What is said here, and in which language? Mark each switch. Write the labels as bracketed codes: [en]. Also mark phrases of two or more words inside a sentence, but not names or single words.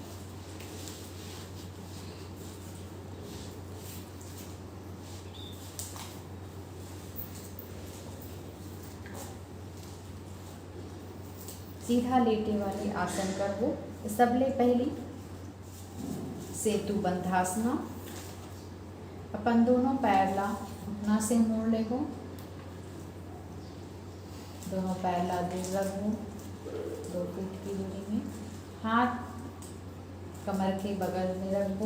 [hne] सीधा लेटे वाले आसन करबो। सबले पहली सेतु बंधासना। अपन दोनों पैर ला घुटना से मोड़ लेगो। दोनों पैर ला दूर रखो 2 फीट की दूरी में। हाथ कमर के बगल में रखो।